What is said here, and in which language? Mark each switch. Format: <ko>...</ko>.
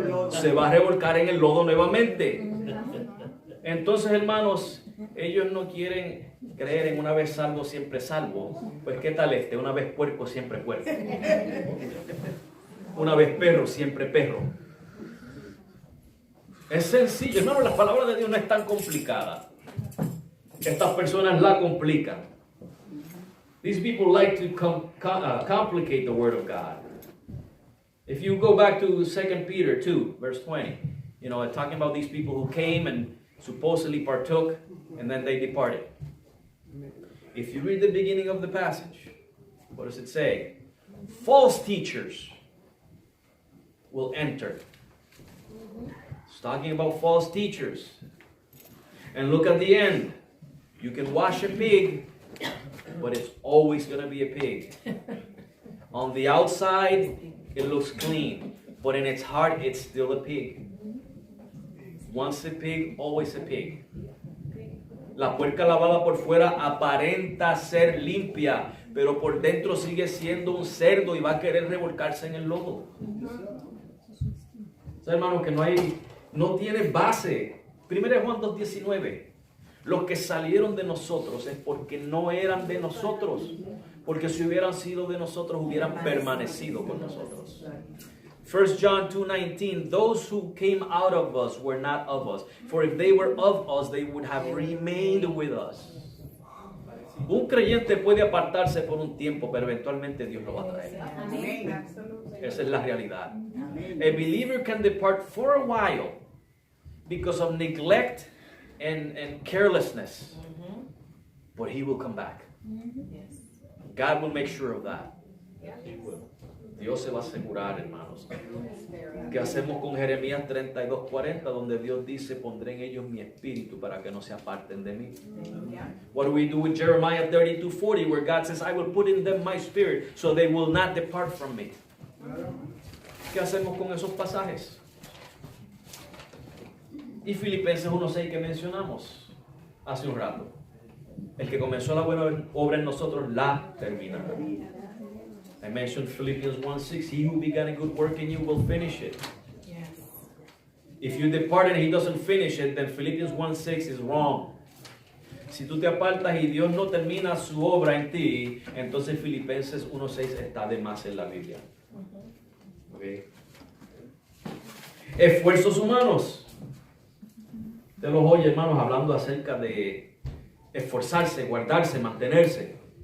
<es>Se va a revolcar en el lodo nuevamente. Entonces, hermanos, ellos no quieren creer en una vez salvo, siempre salvo. Pues ¿qué tal este? Una vez puerco, siempre puerco. Una vez perro, siempre perro. Es sencillo, hermano, la palabra de Dios no es tan complicada. Estas personas la complican.</es> <en>These people like to complicate the word of God. If you go back to 2 Peter 2, verse 20, talking about these people who came and supposedly partook and then they departed. If you read the beginning of the passage, what does it say? False teachers will enter. It's talking about false teachers. And look at the end. You can wash a pig, but it's always going to be a pig. On the outside, it looks clean, but in its heart, it's still a pig. Once a pig, always a pig.</en> <es>La puerca lavada por fuera aparenta ser limpia, pero por dentro sigue siendo un cerdo y va a querer revolcarse en el lodo. O sea, hermanos, que no tiene base. 1 Juan 2:19. Los que salieron de nosotros es porque no eran de nosotros. Porque si hubieran sido de nosotros, hubieran permanecido con nosotros.</es> <en>1 John 2:19, those who came out of us were not of us. For if they were of us, they would have remained with us.</en> <es>Un creyente puede apartarse por un tiempo, pero eventualmente Dios lo va a traer. Esa es la realidad.</es> <en>A believer can depart for a while because of neglect and carelessness, but he will come back. God will make sure of that. He will.</en> <es>Dios se va a asegurar, hermanos. ¿Qué hacemos con Jeremías 32:40, donde Dios dice, pondré en ellos mi espíritu para que no se aparten de mí?</es> <en>What do we do with Jeremiah 32:40, where God says, I will put in them my spirit, so they will not depart from me?</en> <es>¿Qué hacemos con esos pasajes? Y Filipenses 1:6 que mencionamos hace un rato. El que comenzó la buena obra en nosotros la terminará.</es> <en>I mentioned Philippians 1:6. He who began a good work in you will finish it. Yes. If you depart and he doesn't finish it, then Philippians 1:6 is wrong.</en> <es>Si tú te apartas y Dios no termina su obra en ti, entonces Filipenses 1:6 está de más en la Biblia. Okay. Esfuerzos humanos. Te los oye, hermanos, hablando acerca de esforzarse, guardarse, mantenerse.</es>